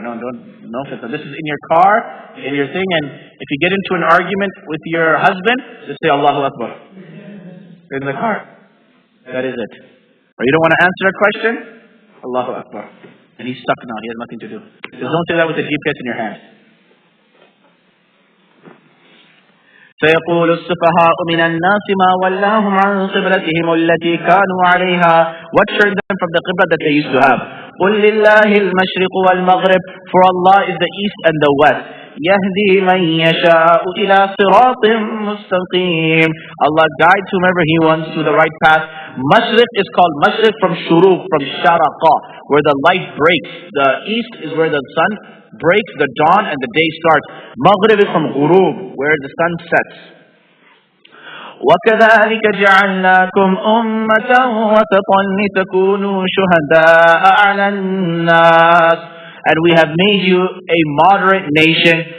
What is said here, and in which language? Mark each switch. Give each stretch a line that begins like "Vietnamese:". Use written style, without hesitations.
English: No fitna. This is in your car, in your thing, and if you get into an argument with your husband, just say Allahu Akbar. In the car. That is it. Or you don't want to answer a question? Allahu Akbar. And he's stuck now. He has nothing to do. Just don't say that with the GPS in your hand.
Arabic: سيقول السفهاء من الناس ما ولاهم عن قبلتهم التي كانوا عليها.
English: What turned them from the qibla that they used to have?
Arabic: قل لله المشرق والمغرب.
English: For Allah is the east and the west.
Arabic: يهدي من يشاء إلى صراط مستقيم.
English: Allah guides whomever He wants to the right path. Mashriq is called Mashriq from Shuruq, from Sharaqa, where the light breaks. The east is where the sun breaks, the dawn, and the day starts. Maghrib is from Ghurub, where the sun sets.
Arabic: وَكَذَلِكَ جَعَلْنَاكُمْ أُمَّةً وَسَطًا لِتَكُونُوا شُهَدَاءَ عَلَى النَّاسِ.
English: And we have made you a moderate nation